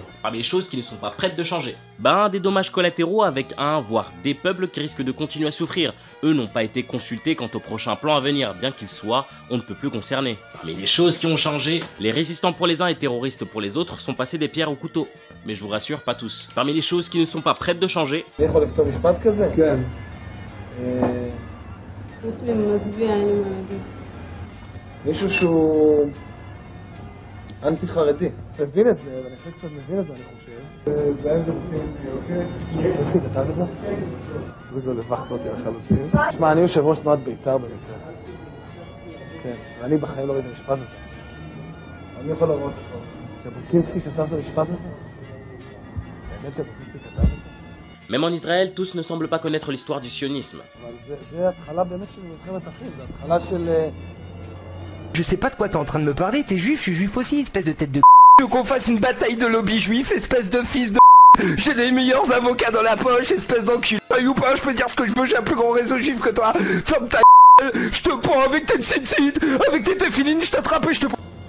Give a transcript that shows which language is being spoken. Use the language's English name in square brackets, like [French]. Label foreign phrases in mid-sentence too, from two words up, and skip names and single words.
[French] Parmi les choses qui ne sont pas prêtes de changer, des dommages collatéraux avec voire des peuples qui risquent de continuer à souffrir. Eux n'ont pas été consultés quant au prochain plan à venir, bien qu'ils soient, on ne peut plus concernés. Mais les choses qui ont changé, les résistants pour les uns et terroristes pour les autres sont passés des pierres au couteau. Mais je vous rassure, pas tous. Parmi les choses qui ne sont pas prêtes de changer... [Hebrew] אנטי-חרדי. מבין את זה, ואני חושב קצת מבין את זה, אני חושב. זה היה ז'בוטינסקי כתב את זה? זה כבר לבחת אותי לחלוטין. תשמע, אני יושב ראש תנועת בית"ר במקרה. כן, ואני בחיים לא ראיתי את המשפט הזה. אני יכול לראות אותו. ז'בוטינסקי כתב את המשפט הזה? באמת ז'בוטינסקי כתב את זה? [French] Même en Israël, tous ne semblent pas connaître l'histoire du sionisme. [Hebrew] אבל זה התחלה באמת של מלחמת אחים, זה התחלה של... [French] Je sais pas de quoi t'es en train de me parler, t'es juif, je suis juif aussi, espèce de tête de Tu veux qu'on fasse une bataille de lobby juif, espèce de fils de J'ai les meilleurs avocats dans la poche, espèce d'enculé. Ou pas, je peux dire ce que je veux, j'ai un plus grand réseau juif que toi. Ferme ta gueule, je te prends avec tes tzitzit, avec tes téfilines, je t'attrape et je te prends.